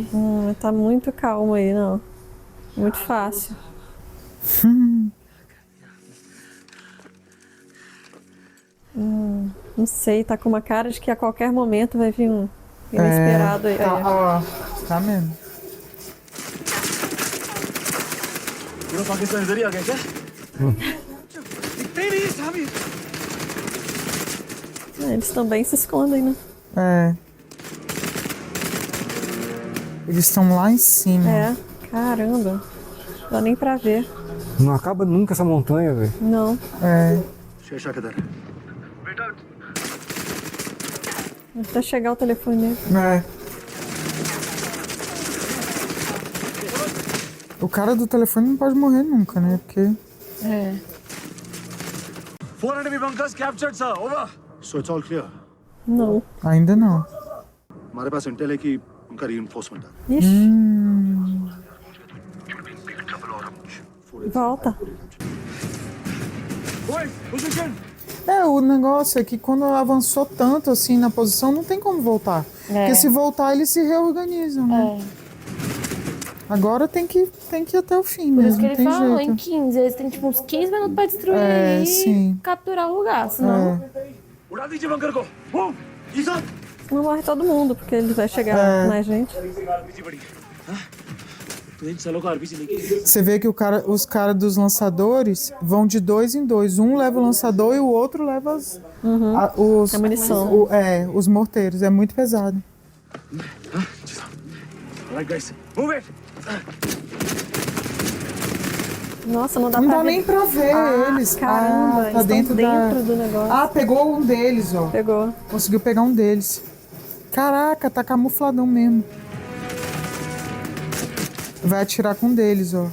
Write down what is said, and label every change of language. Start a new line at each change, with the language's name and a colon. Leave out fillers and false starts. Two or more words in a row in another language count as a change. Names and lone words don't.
Portuguese: Tá muito calmo aí, não. Muito fácil. Não sei, tá com uma cara de que a qualquer momento vai vir um inesperado aí. Tá, ó, tá mesmo.
Hindi: पूरा पाकिस्तान इधर ही आ गया क्या? दिखते ही नहीं है साहब ये।
Portuguese: Eles também se escondem, né? É. Eles estão lá em cima. É, caramba. Não dá nem pra ver. Não acaba nunca essa montanha, velho. Não. É.
Hindi: शेरशाह किधर है?
Portuguese: Até chegar o telefone dele. É. O cara do telefone não pode morrer nunca, né? Porque. É.
English: 4 enemy bunkers captured, sir. Over. So it's all clear.
Portuguese: Não. Ainda não.
Hindi: हमारे पास इंटेल है कि उनका reinforcement है.
Portuguese: Volta. Oi, position. É, o negócio é que quando avançou tanto assim na posição, não tem como voltar. Porque se voltar, eles se reorganizam, né? Agora tem que ir até o fim Por mesmo. isso que não ele tem falou, jeito. em 15. Eles têm tipo uns 15 minutos pra destruir É, e sim. capturar o lugar, senão...
Hindi: उड़ा दीजिए bunker को. Move. जी सर.
Portuguese: Não morre todo mundo, porque ele vai chegar mais gente. Você vê que os caras dos lançadores vão de 2 em 2. Um leva o lançador e o outro leva A munição. Os morteiros. É muito pesado.
English: Right, guys. Move it.
Portuguese: Nossa, não dá Não pra dá ver. nem pra ver eles. Caramba, tá eles dentro dentro do negócio. Ah, pegou um deles, ó. Pegou. Conseguiu pegar um deles. Caraca, tá camufladão mesmo. Vai atirar com um deles, ó.